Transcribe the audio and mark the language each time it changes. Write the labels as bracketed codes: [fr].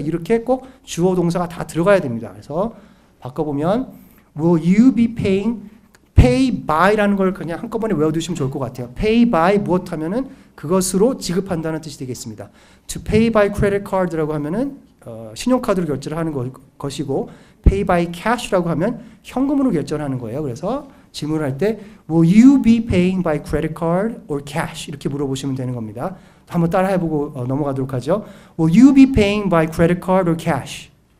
[ko] 이렇게 꼭 주어 동사가 다 들어가야 됩니다. 그래서 바꿔보면 [en] will you be pay by [ko] 라는 걸 그냥 한꺼번에 외워두시면 좋을 것 같아요. pay by 무엇 하면은 그것으로 지급한다는 뜻이 되겠습니다. [en] to pay by credit card [ko] 라고 하면은 신용카드로 결제를 하는 것이고 [en] pay by cash [ko] 라고 하면 현금으로 결제를 하는 거예요. 그래서 질문을 할 때 [en] will you be paying by credit card or cash [ko] 이렇게 물어보시면 되는 겁니다. 한번 따라 해보고 넘어가도록 하죠. [en] Will you be paying by credit card or cash?